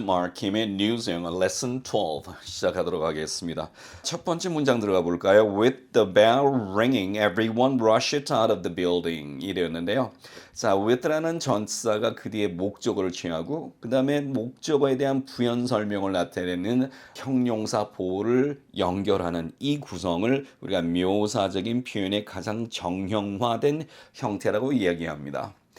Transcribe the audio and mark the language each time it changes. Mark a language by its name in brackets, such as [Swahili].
[Korean] 마크킴의 뉴스 영어 레슨 12 시작하도록 하겠습니다. 첫 번째 문장 들어가 볼까요? [English] With the bell ringing, everyone rushed out of the building [Korean] 이랬는데요. 자, with라는 전치사가 그 뒤에 목적어를 취하고 그 다음에 목적어에 대한 부연 설명을 나타내는 형용사 보호를 연결하는 이 구성을 우리가 묘사적인 표현의 가장 정형화된 형태라고 이야기합니다.